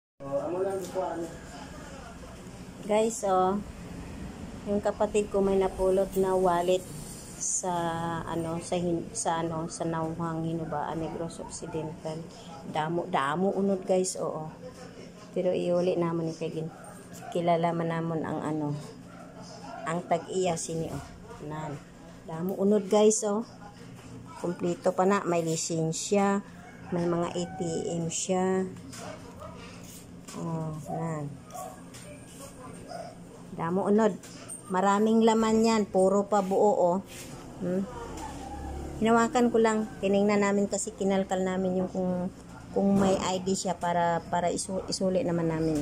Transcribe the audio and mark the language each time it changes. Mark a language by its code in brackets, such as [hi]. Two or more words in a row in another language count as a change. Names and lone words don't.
[tl] Guys, oh, yung kapatid ko may napulot na wallet sa sa Nauhang Hinubaan Negros Occidental. [hil] Damo unod guys, oo. Pero iuli naman kay kilala man namon ang ang tag-iya sini, oh. Nan. Damo unod guys, oh. [tl] Kumpleto pa na, may lisensya, may mga ATM siya. [hil] Oh, nan. Damo unod. [tl] Maraming laman yan, puro pa buo, oh. Hinawakan ko lang, tiningnan namin kasi kinalkal namin yung kung may ID siya para isuli naman namin.